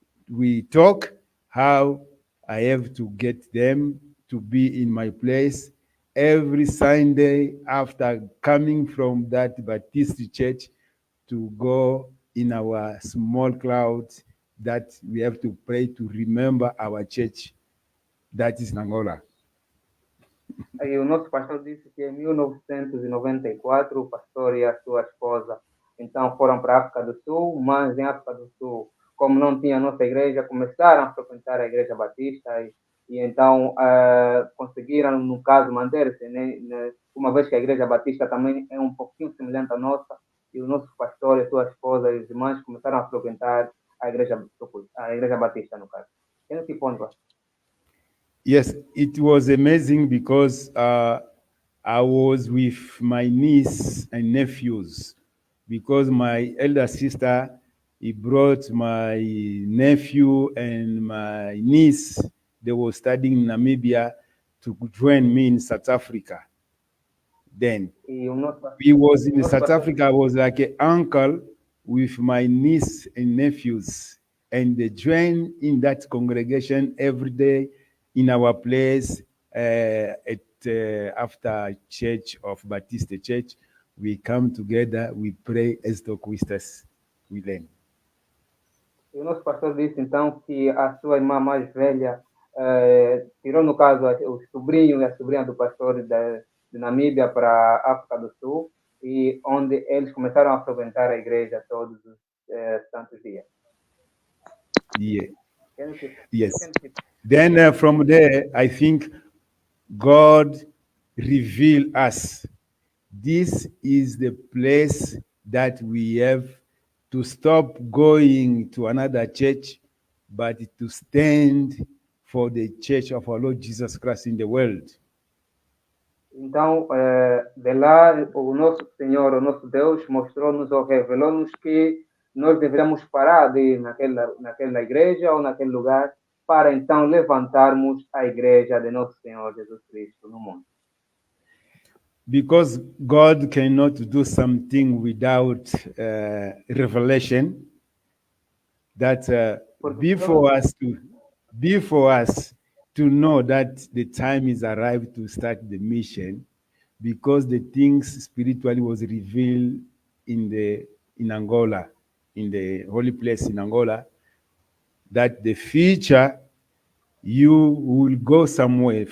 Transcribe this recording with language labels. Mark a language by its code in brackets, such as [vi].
[en] we talk how I have to get them to be in my place every Sunday after coming from that Baptist church to go in our small crowd that we have to pray to remember our church that is in Angola. [pt] E o nosso pastor disse que em 1994 o pastor e a sua esposa então foram para a África do Sul, mas em África do Sul, como não tinha a nossa igreja, começaram a frequentar a igreja batista e então conseguiram, no caso, manter-se, né, uma vez que a igreja batista também é um pouquinho semelhante à nossa, e o nosso pastor e a sua esposa e os irmãos começaram a frequentar a igreja batista, no caso. Tem que ponto? [en] Yes, it was amazing because I was with my niece and nephews, because my elder sister, he brought my nephew and my niece. They were studying in Namibia to join me in South Africa. Then we was in South Africa. I was like an uncle with my niece and nephews, and they joined in that congregation every day in our place after church of Baptist Church. We come together, we pray as Toquistas, we learn. [pt] E o nosso pastor disse então que a sua irmã mais velha tirou, no caso, o sobrinho e a sobrinha do pastor de Namíbia para a África do Sul, e onde eles começaram a frequentar a igreja todos os santos dias. [en] Yeah. Can you keep- Yes. can you keep- Then from there, I think God revealed us. This is the place that we have to stop going to another church, but to stand for the church of our Lord Jesus Christ in the world. [pt] Então, de lá, o nosso Senhor, o nosso Deus, mostrou-nos ou revelou-nos que nós deveríamos parar de ir naquela igreja ou naquele lugar para então levantarmos a igreja de nosso Senhor Jesus Cristo no mundo. [en] Because God cannot do something without revelation, that before us to know that the time is arrived to start the mission, because the things spiritually was revealed in Angola, in the holy place in Angola, that the future you will go somewhere.